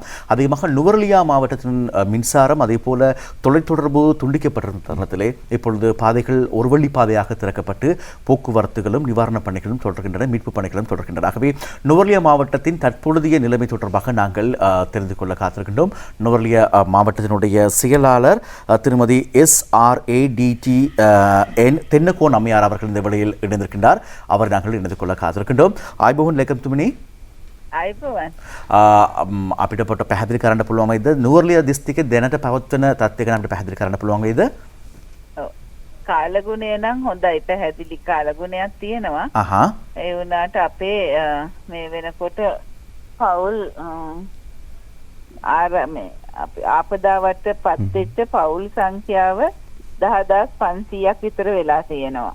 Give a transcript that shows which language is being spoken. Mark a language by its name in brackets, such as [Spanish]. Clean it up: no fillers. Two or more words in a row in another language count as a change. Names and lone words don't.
[Tamil] அதிகமாக நுவர்லியா மாவட்டத்தின் மின்சாரம், அதே போல தொலைத்தொடர்பு துண்டிக்கப்பட்டிருந்த தருணத்திலே இப்பொழுது பாதைகள் ஒரு வழி பாதையாக திறக்கப்பட்டு போக்குவரத்துகளும் நிவாரணப் பணிகளும் தொடர்கின்றன, மீட்பு பணிகளும் தொடர்கின்றன. ஆகவே நுவர்லியா மாவட்டத்தின் தற்பொழுதைய நிலைமை தொடர்பாக நாங்கள் தெரிந்து கொள்ள காத்திருக்கின்றோம். நுவர்லியா மாவட்டத்தினுடைய செயலாளர் திருமதி SRADTN தென்னகோன் அம்மையார் அவர்கள் இந்த வேளையில் இணைந்திருக்கின்றார். அவர் நாங்கள் இணைந்து கொள்ள காத்திருக்கின்றோம். [Sinhala] ආයුබෝවන් ලේකම් තුමනි. ආයුබෝවන්. අපිට පොට පැහැදිලි කරන්න පුළුවන් වේද නුවර්ලියා දිස්ත්‍රික්කයේ දැනට පවත්වන තත්ත්වය ගැන අපිට පැහැදිලි කරන්න පුළුවන් වේද? ඔව්. කාලගුණය නම් හොඳයි, පැහැදිලි කාලගුණයක් තියෙනවා. ඒ වුණාට අපේ මේ වෙනකොට පවුල් ආපදාවට පත් වෙච්ච පවුල් සංඛ්‍යාව 10,500ක් විතර වෙලා තියෙනවා.